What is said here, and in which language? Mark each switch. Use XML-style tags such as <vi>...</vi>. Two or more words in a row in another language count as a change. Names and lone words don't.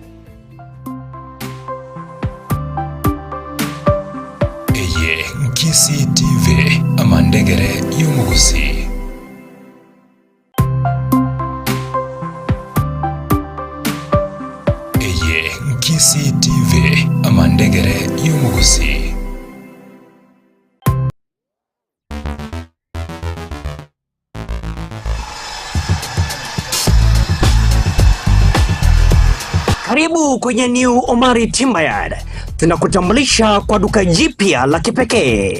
<guz>eye Kisi TV amandegere yomogusi eye Kisi TV amandegere yomogusi</guz> <sw>Karibu kwenye New Omari Timber. Tunakutambulisha kwa duka jipya la kipekee.</sw>